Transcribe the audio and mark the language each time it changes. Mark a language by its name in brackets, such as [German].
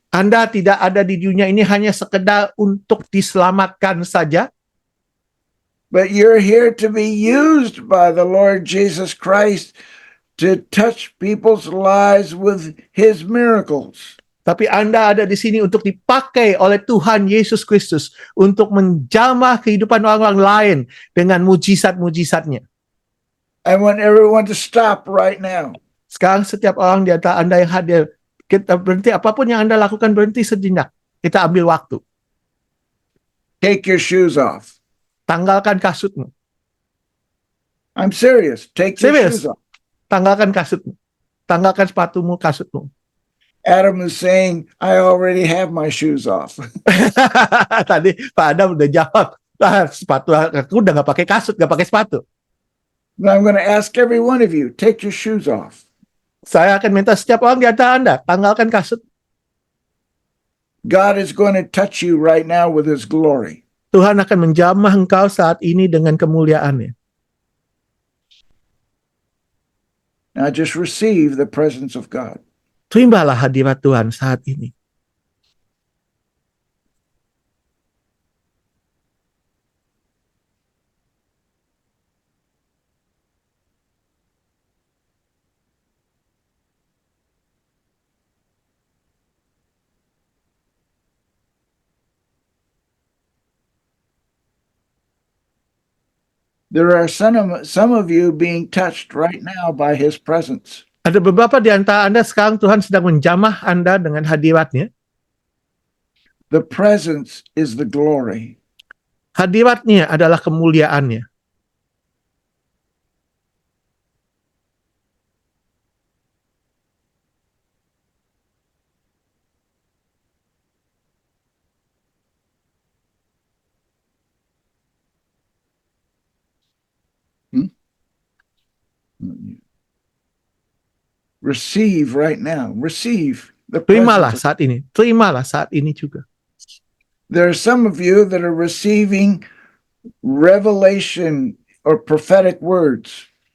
[Indonesian] Anda tidak ada di dunia ini hanya sekedar untuk diselamatkan saja, [English] but you're here to be used by the Lord Jesus Christ to touch people's lives with his miracles. [Indonesian] tapi Anda ada di sini untuk dipakai oleh Tuhan Yesus Kristus untuk menjamah kehidupan orang-orang lain dengan mujizat-mujizatnya. [English] I want everyone to stop right now. [Indonesian] Sekarang setiap orang di antara Anda yang hadir, kita berhenti, apapun yang Anda lakukan berhenti sejenak. Kita ambil waktu. [English] Take your shoes off. [Indonesian] Tanggalkan kasutmu. [English] I'm serious. Take your Serious. shoes off. [Indonesian] Tanggalkan kasutmu. Tanggalkan sepatumu, kasutmu. [English] Adam is saying, I already have my shoes off. [Indonesian] Tadi Pak Adam udah jawab. Sepatu aku udah gak pakai kasut, gak pakai sepatu. [English] But I'm going to ask every one of you, take your shoes off. [Indonesian] Saya akan minta setiap orang di antara Anda, tanggalkan kasut. [English] God is going to touch you right now with his glory. [Indonesian] Tuhan akan menjamah engkau saat ini dengan kemuliaannya. [English] Now just receive the presence of God. [Indonesian] Terimalah hadirat Tuhan saat ini. [English] There are some of you being touched right now by his presence. [Indonesian] Ada beberapa di antara Anda sekarang Tuhan sedang menjamah Anda dengan hadiratnya. [English] The presence is the glory. [Indonesian] Hadiratnya adalah kemuliaannya. [English] receive right now. Receive the [Indonesian] Terimalah [English] presence. [Indonesian] saat ini. Terimalah saat ini juga. [English] There are some of you that are receiving revelation or prophetic words.